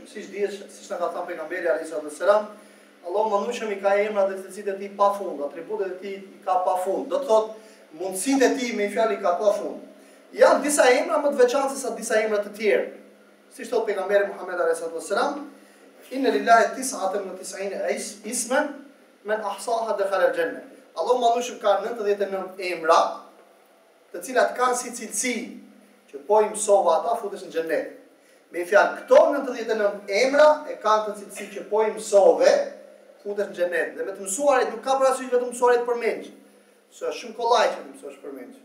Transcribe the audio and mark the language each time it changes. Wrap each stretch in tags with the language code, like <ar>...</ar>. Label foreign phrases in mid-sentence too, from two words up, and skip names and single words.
<sq>Siç na ka thënë pejgamberi</sq> <ar>عليه السلام,</ar> <sq>Allahu mëndueshëm i ka emra dhe cilësitë e tij pafund, atributet e tij i ka pafund. Do të thotë mundësitë e tij me fjalë i ka pafund. Janë disa emra më të veçantë se sa disa emra të tjerë. Siç thot pejgamberi Muhammed</sq> <ar>عليه السلام, إن لله 99 اسما من أحصاها دخل الجنة.</ar> <sq>Allahu mëndueshëm ka 99 emra, të cilat kanë si cilësi që po i mësova ata futesh në xhenet. Me fjalë, këto 99 emra e kanë të cilësi që po i mësove futesh në xhenet. Dhe me të mësuarit nuk ka parasysh vetëm mësuarit përmendje. Se është shumë kollaj që të mësosh përmendje.</sq>